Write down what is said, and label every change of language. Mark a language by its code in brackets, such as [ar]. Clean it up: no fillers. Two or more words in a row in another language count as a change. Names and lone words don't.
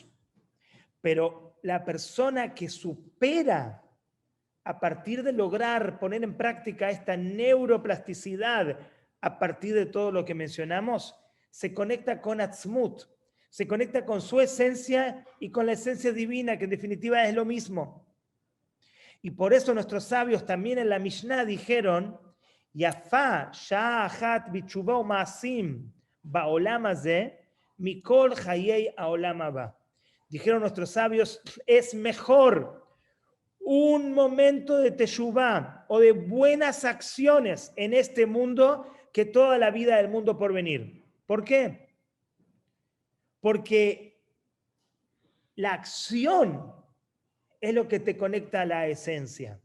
[es] Pero la persona que supera a partir de lograr poner en práctica esta neuroplasticidad a partir de todo lo que mencionamos, se conecta con Atzmut, se conecta con su esencia y con la esencia divina, que en definitiva es lo mismo. Y por eso nuestros sabios también en la Mishnah dijeron, [he] יפה שעה אחת בתשובה ומעשים בעולם הזה מכל חיי העולם הבא. [es] Dijeron nuestros sabios, es mejor un momento de teshuvá o de buenas acciones en este mundo que toda la vida del mundo por venir. ¿Por qué? Porque la acción es lo que te conecta a la esencia.